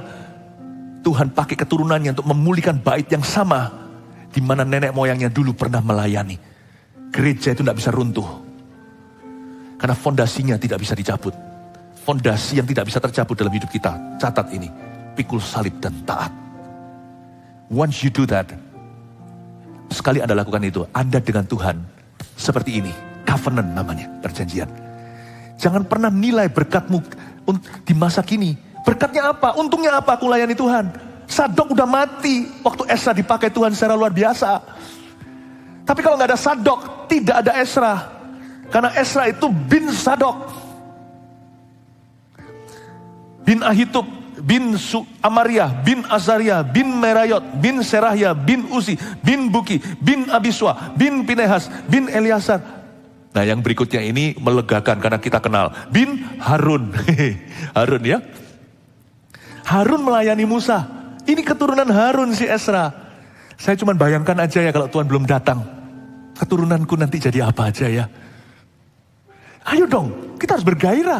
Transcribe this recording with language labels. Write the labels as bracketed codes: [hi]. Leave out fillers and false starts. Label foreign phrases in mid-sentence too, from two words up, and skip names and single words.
[id] Tuhan pakai keturunannya untuk memulihkan bait yang sama. Di mana nenek moyangnya dulu pernah melayani. Gereja itu tidak bisa runtuh. Karena fondasinya tidak bisa dicabut. Fondasi yang tidak bisa tercabut dalam hidup kita. Catat ini. Pikul salib dan taat. [en] Once you do that. [id] Sekali Anda lakukan itu. Anda dengan Tuhan. Seperti ini. Covenant namanya. Perjanjian. Jangan pernah nilai berkatmu di masa kini. Berkatnya apa? Untungnya apa aku layani Tuhan? Sadok udah mati waktu Ezra dipakai Tuhan secara luar biasa. Tapi kalau nggak ada Sadok, tidak ada Ezra. Karena Ezra itu bin Sadok. Bin Ahitub, bin Amaria, bin Azaria, bin Merayot, bin Serahya, bin Uzi, bin Buki, bin Abiswa, bin Pinehas, bin Eliasar. Nah yang berikutnya ini melegakan karena kita kenal. Bin Harun. Harun ya. Harun melayani Musa. Ini keturunan Harun si Ezra. Saya cuma bayangkan aja ya kalau Tuhan belum datang. Keturunanku nanti jadi apa aja ya. Ayo dong, kita harus bergairah.